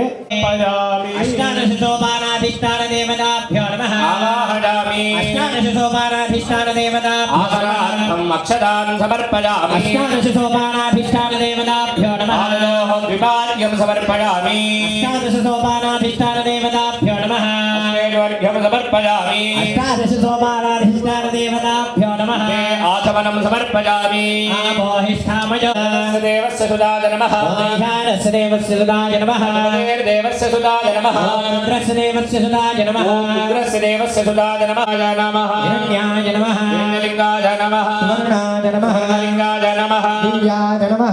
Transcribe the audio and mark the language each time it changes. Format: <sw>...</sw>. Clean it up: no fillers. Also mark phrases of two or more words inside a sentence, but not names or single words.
<sa>అష్టాదశ సోపానాధిష్టాన దేవతాభ్యో నమః ఆవాహయామి అష్టాదశ సోపానాధిష్టాన దేవతాభ్యో అక్షదాన్ సమర్పయామి అష్టాదశ సోపానాధిష్టాన దేవతాభ్యో నమః ద్విపాద్యం సమర్పయామి అష్టాదశ సోపానాధిష్టాన దేవతాభ్యో నమః నైవేద్యం సమర్పయామి అష్టాదశ సోపానాధిష్టాన దేవతాభ్యో నమః ఆచమనం సమర్పయామి ఆపోహిష్ఠామయ देवस्य सुदाय नमः ईशानस्य देवस्य सुदाय नमः देवस्य सुदाय नमः रुद्रस्य देवस्य सुदाय नमः रुद्रस्य देवस्य सुदाय नमः नमः हिरण्याय नमः सोमलिंगाय नमः सुवर्णाय नमः लिंगाय नमः दिव्याय नमः</sa>